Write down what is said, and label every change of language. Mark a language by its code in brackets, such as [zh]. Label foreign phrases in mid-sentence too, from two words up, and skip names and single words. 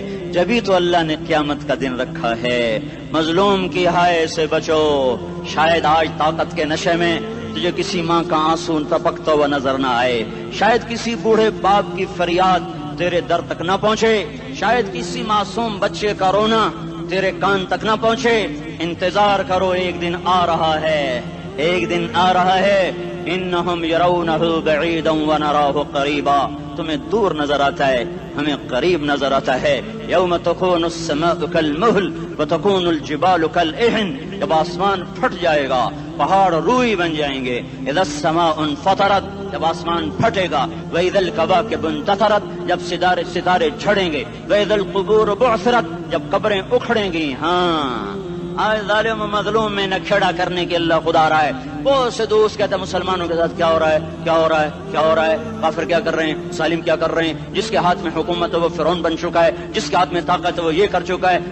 [ur] جبھی تو اللہ نے قیامت کا دن رکھا ہے۔ مظلوم کی ہائے سے بچو، شاید آج طاقت کے نشے میں تجھے کسی ماں کا آنسو ٹپکتا ہوا نظر نہ آئے، شاید کسی بوڑھے باپ کی فریاد تیرے در تک نہ پہنچے، شاید کسی معصوم بچے کا رونا تیرے کان تک نہ پہنچے. انتظار کرو، ایک دن آ رہا ہے، ایک دن آ رہا ہے. [ar] إنهم يرونه بعيدا ونراه قريبا, [ur] تمہیں دور نظر آتا ہے، ہمیں قریب نظر آتا ہے. [ar] يوم تكون السماء كالمهل وتكون الجبال كالعهن, [ur] جب آسمان پھٹ جائے گا پہاڑ روئی بن جائیں گے. [ar] إذا السماء انفطرت, [ur] جب آسمان پھٹے گا. [ar] وإذا الكواكب انتثرت, [ur] جب ستارے جھڑیں گے. [ar] وإذا القبور بعثرت, [ur] جب قبریں اکھڑیں گی. ہاں، آج ظالم مظلوم میں نکھیڑا کرنے کے اللہ خدا رہا ہے. بہت سے دوست کہتے ہیں مسلمانوں کے ساتھ کیا ہو رہا ہے، کیا ہو رہا ہے، کیا ہو رہا ہے، کافر کیا کر رہے ہیں، سالم کیا کر رہے ہیں. جس کے ہاتھ میں حکومت ہے وہ فرعون بن چکا ہے، جس کے ہاتھ میں طاقت ہے وہ یہ کر چکا ہے.